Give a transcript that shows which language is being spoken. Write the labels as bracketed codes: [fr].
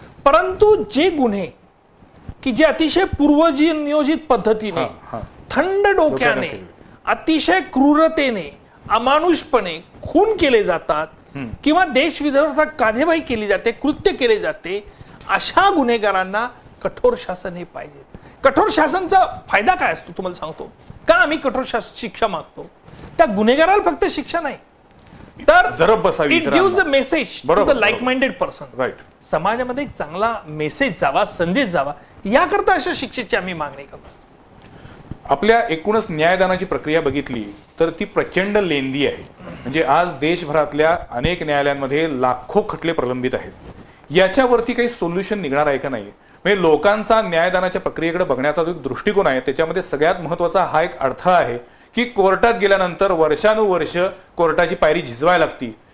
[mr] परंतु जे गुन्हे की जे अतिशय पूर्वनियोजित पद्धतीने, थंड डोक्याने, अतिशय क्रूरतेने, अमानुषपणे खून केले जातात किंवा देशविरोधात कार्यवाही केली जाते, कृत्य केले जाते, अशा गुन्हेगारांना कठोर शासन हे पाहिजे। कठोर शासनचा फायदा काय असतो तुम्हाला सांगतो का? आम्ही कठोर शिक्षा मागतो त्या गुन्हेगाराला फक्त शिक्षा नाही, तर जरब बसावी, [en] It gives a message to the like minded person. Right, [mr] समाजामध्ये एक चांगला मेसेज जावा, संदेश जावा, याकरता अशा शिक्षेची आम्ही मागणी करतो। आपल्या एकूणच न्यायदानाची प्रक्रिया बघितली तर ती प्रचंड लेंदी आहे। म्हणजे आज देशभरातल्या अनेक न्यायालयांमध्ये लाखो खटले प्रलंबित आहेत। याच्यावरती काही सोल्युशन निघणार आहे का नाही? म्हणजे लोकांचा न्यायदानाच्या प्रक्रियेकडे बघण्याचा जो एक दृष्टिकोन आहे त्याच्यामध्ये सगळ्यात महत्वाचा हा एक अडथळा आहे की कोर्टात गेल्यानंतर वर्षानुवर्ष कोर्टाची पायरी झिजवायला लागती।